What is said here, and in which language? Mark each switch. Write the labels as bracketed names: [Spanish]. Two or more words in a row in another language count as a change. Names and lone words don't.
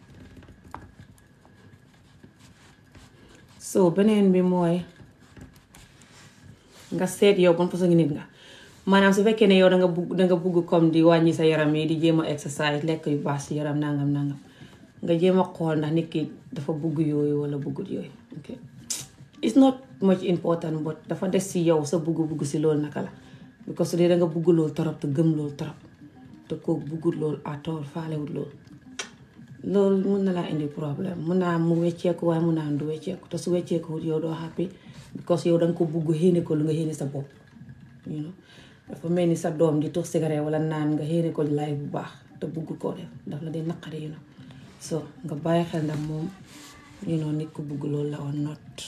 [Wolof] so beneen bi mooy nga seet yow ban façon nit nga maanaam su fekkee ne yow danga bugg comme di wàññi sa yaram yi di jéem a exercise lekk yu baax si yaram nangam nga jéem a xool ndax nit ki dafa bugg yooyu wala buggut yooyu [English] ok it's not much important but [Wolof] dafa des si yow sa bugg si loolu naka la because su dee danga bugg loolu torop te gëm loolu torop te kooku buggut loolu atool faalewut loolu loolu mun na laa indi problème mun naa mu wecceeku waaye mun naa du wecceeku te su wecceeku yow doo happy because yow danga ko bugg xéene ko lu nga xéene sa bopp [English] you know [Wolof] dafa mel ni sa doom di tux cigarette wala naan nga xéene ko life bu baax te bugg koo def daf la dee naqari [English] you know [Wolof] so nga bàyyi xel ndax moom [English] you know [Wolof] nit ku bugg loolu la [English] or not